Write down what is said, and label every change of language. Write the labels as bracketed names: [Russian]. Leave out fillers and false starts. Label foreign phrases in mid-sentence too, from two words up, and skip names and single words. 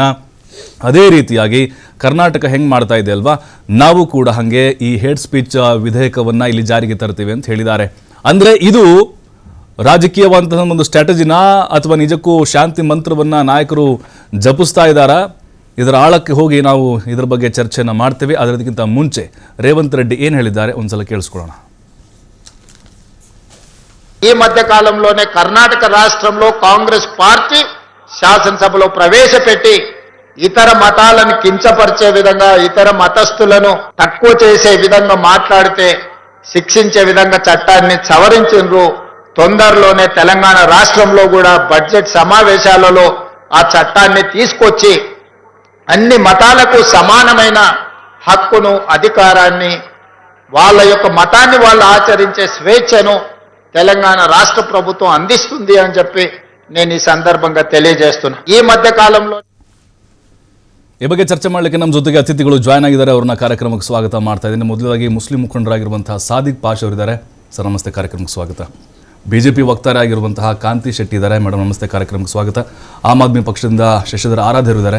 [Kannada] ಅದೇ ರೀತಿಯಾಗಿ ಕರ್ನಾಟಕ ಹೆಂಗೆ ಮಾಡ್ತಾ ಇದೆ ಅಲ್ವಾ, ನಾವು ಕೂಡ ಹಾಗೆ ಈ [English] hate speech [Kannada] ವಿಧೇಯಕವನ್ನ ಇಲ್ಲಿ ಜಾರಿಗೆ ತರ್ತೀವಿ ಅಂತ ಹೇಳಿದ್ದಾರೆ. ಅಂದ್ರೆ ಇದು ರಾಜಕೀಯವಂತಹ ಒಂದು ಸ್ಟ್ರಾಟಜಿನಾ ಅಥವಾ ನಿಜಕ್ಕೂ ಶಾಂತಿ ಮಂತ್ರವನ್ನ ನಾಯಕರು ಜಪಿಸ್ತಾ ಇದ್ದಾರಾ? ಇದರ ಆಳಕ್ಕೆ ಹೋಗಿ ನಾವು ಇದರ ಬಗ್ಗೆ ಚರ್ಚೆಯನ್ನು ಮಾಡ್ತೇವೆ. ಅದಕ್ಕಿಂತ ಮುಂಚೆ ರೇವಂತ್ ರೆಡ್ಡಿ ಏನು ಹೇಳಿದ್ದಾರೆ ಒಂದ್ಸಲ ಕೇಳಿಸ್ಕೊಳ್ಳೋಣ. [Telugu] ఈ మధ్య కాలంలోనే కర్ణాటక రాష్ట్రంలో కాంగ్రెస్ పార్టీ శాసనసభలో ప్రవేశపెట్టి ఇతర మతాలను కించపరిచే విధంగా, ఇతర మతస్థులను తక్కువ చేసే విధంగా మాట్లాడితే శిక్షించే విధంగా చట్టాన్ని సవరించారు. తొందరలోనే తెలంగాణ రాష్ట్రంలో కూడా బడ్జెట్ సమావేశాలలో ఆ చట్టాన్ని తీసుకొచ్చి అన్ని మతాలకు సమానమైన హక్కును, అధికారాన్ని, వాళ్ళ యొక్క మతాన్ని వాళ్ళు ఆచరించే స్వేచ్ఛను తెలంగాణ రాష్ట్ర ప్రభుత్వం అందిస్తుంది అని చెప్పి నేను ఈ సందర్భంగా తెలియజేస్తున్నా. ఈ మధ్య కాలంలో [Kannada] ಈ ಬಗ್ಗೆ ಚರ್ಚೆ ಮಾಡಲಿಕ್ಕೆ ನಮ್ಮ ಜೊತೆಗೆ ಅತಿಥಿಗಳು ಜಾಯ್ನ್ ಆಗಿದ್ದಾರೆ. ಅವ್ರನ್ನ ಕಾರ್ಯಕ್ರಮಕ್ಕೆ ಸ್ವಾಗತ ಮಾಡ್ತಾ ಇದ್ದೀನಿ. ಮೊದಲಾಗಿ ಮುಸ್ಲಿಂ ಮುಖಂಡರಾಗಿರುವಂತಹ ಸಾದಿಕ್ ಪಾಷ್ ಅವರಿದ್ದಾರೆ. ಸರ್ ನಮಸ್ತೆ, ಕಾರ್ಯಕ್ರಮಕ್ಕೆ ಸ್ವಾಗತ. BJP ವಕ್ತಾರ ಆಗಿರುವಂತಹ ಕಾಂತಿ ಶೆಟ್ಟಿ ಇದ್ದಾರೆ. ಮೇಡಮ್ ನಮಸ್ತೆ, ಕಾರ್ಯಕ್ರಮಕ್ಕೆ ಸ್ವಾಗತ. ಆಮ್ ಆದ್ಮಿ ಪಕ್ಷದಿಂದ ಶಶಿಧರ್ ಆರಾಧ್ಯರು ಇದ್ದಾರೆ.